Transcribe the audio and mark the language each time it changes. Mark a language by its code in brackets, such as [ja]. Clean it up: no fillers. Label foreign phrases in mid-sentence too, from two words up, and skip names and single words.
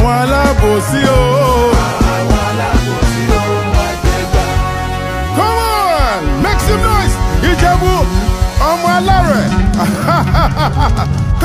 [yo] alábòsí o. [en] Come on, make some noise. [yo] Ijebu, ọmọ alárẹ̀.